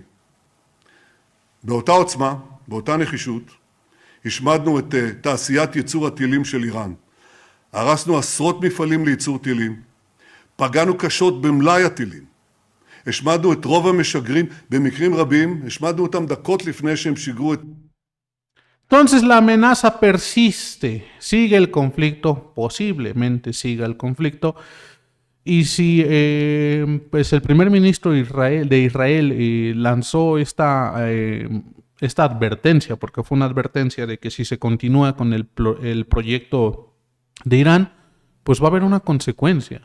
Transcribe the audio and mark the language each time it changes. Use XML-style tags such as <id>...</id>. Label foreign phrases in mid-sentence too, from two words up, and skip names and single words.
<he>באותה עוצמה, באותה נחישות, השמדנו את תעשיית ייצור הטילים של איראן. הרסנו עשרות מפעלים לייצור טילים, פגענו קשות במלאי הטילים. השמדנו את רוב המשגרים, במקרים רבים, השמדנו אותם דקות לפני שהם שיגרו את...</he> <es>Entonces la amenaza persiste, sigue el conflicto, posiblemente siga el conflicto, y si pues el primer ministro de Israel lanzó esta advertencia, porque fue una advertencia de que si se continúa con el proyecto de Irán, pues va a haber una consecuencia.</es>